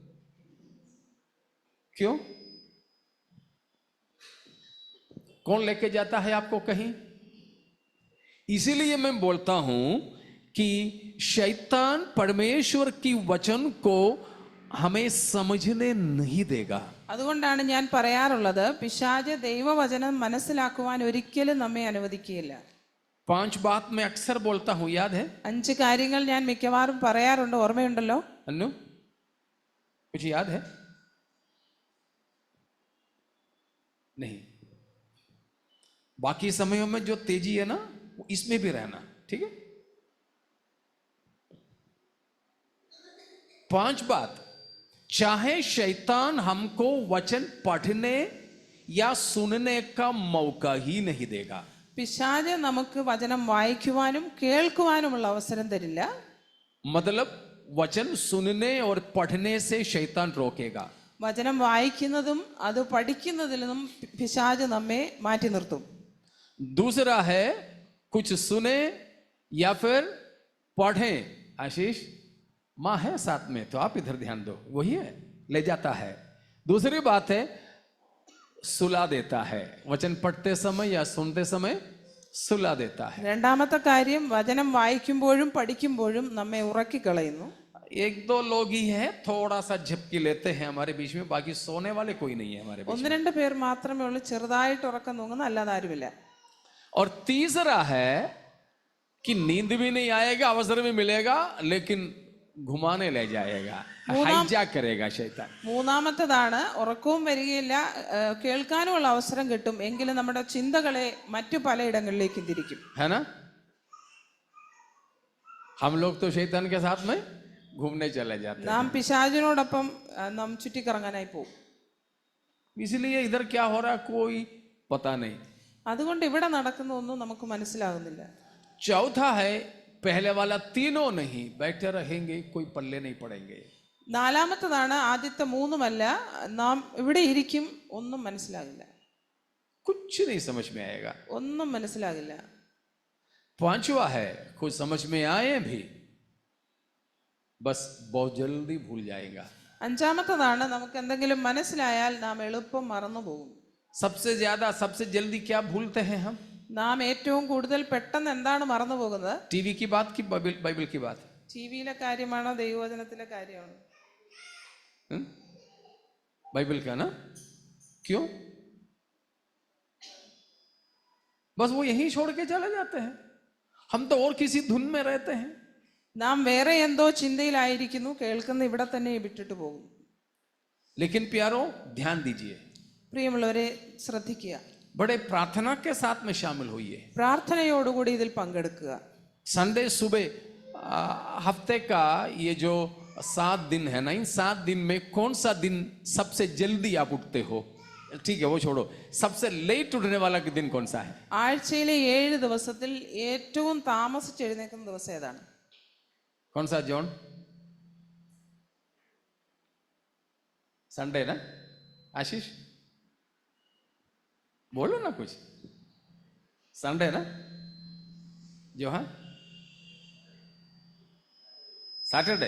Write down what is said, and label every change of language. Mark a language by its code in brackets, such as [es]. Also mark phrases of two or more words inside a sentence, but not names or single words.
[hi] क्यों? कौन लेके जाता है आपको कहीं? इसीलिए मैं बोलता हूं कि शैतान परमेश्वर की वचन को हमें समझने नहीं देगा. [ml] അതുകൊണ്ടാണ് ഞാൻ പറയാറുള്ളത്, പിശാച് ദൈവവചനം മനസ്സിലാക്കുവാൻ ഒരിക്കലും നമ്മെ അനുവദിക്കുകയില്ല. [hi] 5 बात मैं अक्सर बोलता हूं, याद है? [ml] 5 കാര്യങ്ങൾ ഞാൻ മിക്കവാറും പറയാറുണ്ട്, ഓർമ്മയുണ്ടല്ലോ? [hi] अन्नू कुछ याद है? नहीं. बाकी समयों में जो तेजी है ना, इसमें भी रहना, ठीक है? 5 बात. चाहे शैतान हमको वचन पढ़ने या सुनने का मौका ही नहीं देगा. [ml] പിശാച് നമുക്ക് വചനം വായിക്കുവാനും കേൾക്കുവാനുമുള്ള അവസരം തരില്ല. [hi] मतलब वचन सुनने और पढ़ने से शैतान रोकेगा. [ml] വചനം വായിക്കുന്നതും അത് പഠിക്കുന്നതിൽ നിന്നും പിശാച് നമ്മെ മാറ്റി നിർത്തും. [hi] दूसरा है कुछ सुने या फिर पढ़ें. आशीष माँ है साथ में, तो आप इधर ध्यान दो, वही है, ले जाता है. दूसरी बात है सुला देता है. वचन पढ़ते समय या सुनते समय सुला देता है. [ml] രണ്ടാമത്തെ കാര്യം, വചനം വായിക്കുമ്പോഴും പഠിക്കുമ്പോഴും നമ്മെ ഉറക്കിക്കളയുന്നു. [hi] 1-2 लोग ही है थोड़ा सा झपकी लेते हैं हमारे बीच में, बाकी सोने वाले कोई नहीं है हमारे बीच में. [ml] 1-2 പേർ മാത്രമേ ഉള്ളൂ ചെറുതായിട്ട് ഉറക്കം തൂങ്ങുന്ന, അല്ലാതെ ആരുമില്ല. [hi] और तीसरा है कि नींद भी नहीं आएगा, अवसर भी मिलेगा, लेकिन घुमाने ले जाएगा, हाईजैक करेगा शैतान। [ml] മൂന്നാമത്തേതാണ് ഉറക്കവും വരികയില്ല, കേൾക്കാനുമുള്ള അവസരം കിട്ടും, എങ്കിലും നമ്മുടെ ചിന്തകളെ മറ്റു പലയിടങ്ങളിലേക്കും തിരിക്കും. [hi] है ना? हम लोग तो शैतान के साथ में घूमने चले जाते हैं, [ml] നാം പിശാചിനോടൊപ്പം നാം ചുറ്റിക്കറങ്ങാനായി പോകും. [hi] इसलिए इधर क्या हो रहा है कोई पता नहीं. [ml] അതുകൊണ്ട് ഇവിടെ നടക്കുന്ന ഒന്നും നമുക്ക് മനസ്സിലാകുന്നില്ല. [hi] चौथा है, पहले वाला तीनों नहीं, बैठे रहेंगे, कोई पल्ले नहीं पड़ेंगे. [ml] നാലാമത്തേതാണ് ആദ്യത്തെ മൂന്നുമല്ല, നാം ഇവിടെ ഇരിക്കും, ഒന്നും മനസ്സിലാകില്ല, [hi] कुछ नहीं समझ में आएगा. [ml] ഒന്നും മനസ്സിലാകില്ല. [hi] पांचवा है, कुछ समझ में आए भी बस बहुत जल्दी भूल जाएगा. [ml] അഞ്ചാമത്തേതാണ് നമുക്ക് എന്തെങ്കിലും മനസ്സിലായാൽ നാം എളുപ്പം മറന്നു പോകും. [hi] सबसे ज्यादा सबसे जल्दी क्या भूलते हैं हम? [ml] നാം ഏറ്റവും കൂടുതൽ പെട്ടെന്ന് എന്താണ് മറന്നു പോകുന്നത്? [hi] टीवी की बात की बाइबल की बात? [ml] ടിവിയിലെ കാര്യമാണോ ദൈവവചനത്തിലെ കാര്യമാണോ? [hi] बाइबल का ना. क्यों? बस वो यहीं छोड़ के चले जाते हैं, हम तो और किसी धुन में रहते हैं. നാം വേറെ എന്തോ ചിന്തയിലായിരിക്കുന്നു, കേൾക്കുന്ന ഇവിടെ തന്നെ വിട്ടിട്ട് പോകും. लेकिन प्यारो ध्यान दीजिए, [ml] പ്രിയമുള്ളവരെ ശ്രദ്ധിക്കുക, [hi] बड़े प्रार्थना के साथ में शामिल होइए. [ml] പ്രാർത്ഥനയോടുകൂടി ഇതിൽ പങ്കെടുക്കുക. [hi] संडे सुबह हफ्ते का ये जो 7 दिन है ना, इन 7 दिन में कौन सा दिन सबसे जल्दी आप उठते हो? ठीक है, वो छोड़ो, सबसे लेट उठने वाला दिन कौन सा है? [ml] ആഴ്ചയിലെ 7 ദിവസത്തിൽ ഏറ്റവും താമസിച്ച് എഴുന്നേൽക്കുന്ന ദിവസം ഏതാണ്? [hi] कौन सा जॉन? संडे ना. आशीष बोलो ना कुछ. संडे ना जो, हाँ सैटरडे.